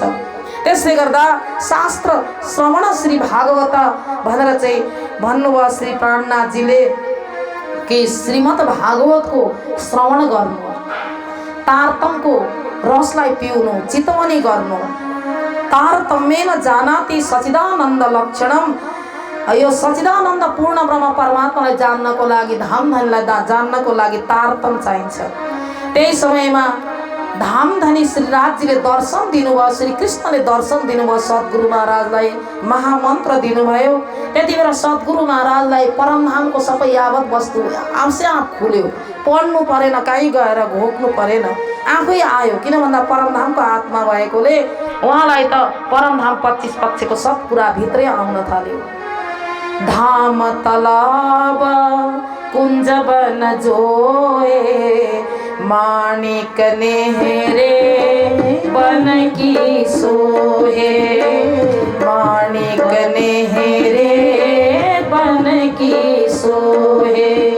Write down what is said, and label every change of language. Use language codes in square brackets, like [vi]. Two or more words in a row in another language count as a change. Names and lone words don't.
[ne] त्यसले गर्दा शास्त्र श्रवण श्री भागवत भनेर चाहिँ भन्नुभयो श्री प्राणनाथजीले कि श्रीमद् भागवतको श्रवण गर्नु, तारतमको रसलाई पिउनु, चितवनी गर्नु। [sa] तारतम्येन जानाति सचिदानन्द लक्षणम, [ne] यो सच्चिदानन्द पूर्ण ब्रह्म परमात्मालाई जान्नको लागि धामधनीलाई जान्नको लागि तारतम चाहिन्छ। त्यही समयमा धामधनी श्री राजजीले दर्शन दिनुभयो, श्री कृष्णले दर्शन दिनुभयो, सद्गुरु महाराजलाई महामन्त्र दिनुभयो। त्यति बेला सद्गुरु महाराजलाई परमधामको सबै यावत वस्तु आफै आफ खुल्यो, पढ्नु परेन, कहीँ गएर घोक्नु परेन, आफै आयो। किन भन्दा परमधामको आत्मा भएकोले उहाँलाई त परमधाम 25 पक्षको सब कुरा भित्रै आउन थाल्यो। [hi] धाम तलाब कुञ्ज बन जोए, माणिक नेहरे बन की सोहे, माणिक नेहरे बन की सोहे।